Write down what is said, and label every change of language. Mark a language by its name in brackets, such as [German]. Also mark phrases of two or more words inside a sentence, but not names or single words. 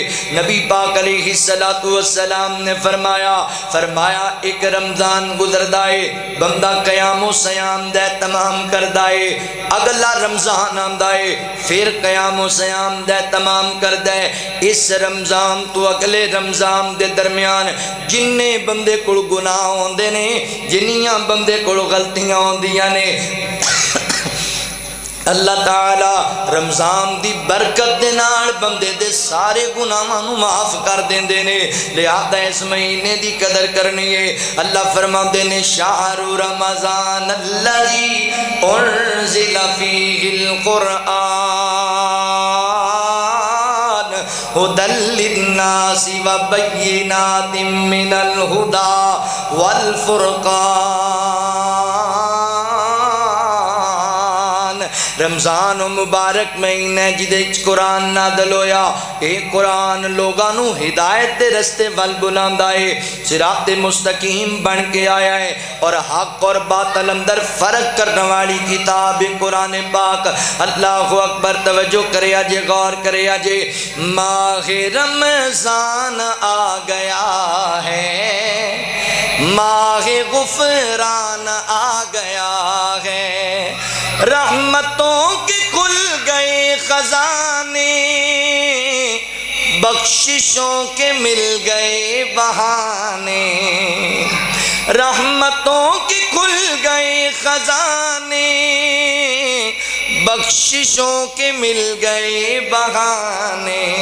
[Punjabi] نبی پاک علیہ السلام نے فرمایا ایک رمضان گزردا ہے بندہ قیام و سیام دے تمام کردا ہے، اگلا رمضان آندا ہے پھر قیام و سیام دے تمام کردا ہے. اس رمضان تو اگلے رمضان دے درمیان جننے بندے کول گناہ ہوندے نے، جنیاں بندے کول غلطیاں ہوندیاں نے، اللہ تعالی رمضان دی برکت دے نال بندے دے سارے گناہاں نو معاف کر دیندے نے. لہذا اس مہینے دی قدر کرنی ہے. اللہ فرماندے نے [Arabic] شہر رمضان الذی انزل فیہ القرآن ہدی للناس وبینات من الہدی والفرقان. [Punjabi] رمضان مبارک مہینہ جدے قرآن نازل ہویا، اے قرآن لوگاں نو ہدایت دے رستے ول بلاندا ہے، صراط مستقیم بن کے آیا ہے اور حق اور باطل اندر فرق کرنے والی کتاب قرآن پاک. [Arabic] اللہ اکبر. [Punjabi] توجہ کریا جے، غور کریا جے. [Urdu] ماہ رمضان آ گیا ہے، ماہ غفران آ گیا ہے، رحمتوں کے کھل گئے خزانے، بخششوں کے مل گئے بہانے، رحمتوں کے کھل گئے خزانے، بخششوں کے مل گئے بہانے،